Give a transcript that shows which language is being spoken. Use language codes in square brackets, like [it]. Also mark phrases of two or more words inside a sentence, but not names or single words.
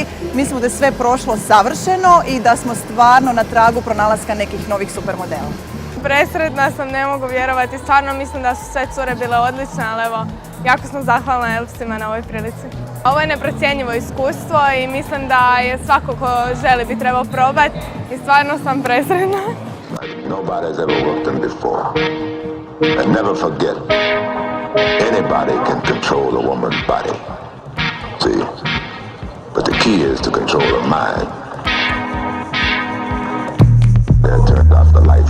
[hr] Mislimo da je sve prošlo savršeno i da smo stvarno na tragu pronalaska nekih novih super modela. Presretna sam, ne mogu vjerovati, stvarno mislim da su sve cure bile odlične, ali evo, jako sam zahvalna Elpsima na ovoj prilici. Ovo je neprocjenjivo iskustvo i mislim da je svako ko želi bi trebao probati i stvarno sam presretna. [en] Nobody has ever worked them before. And never forget, anybody can control a woman's body. See? But the key is to control her mind. There turns off the lights.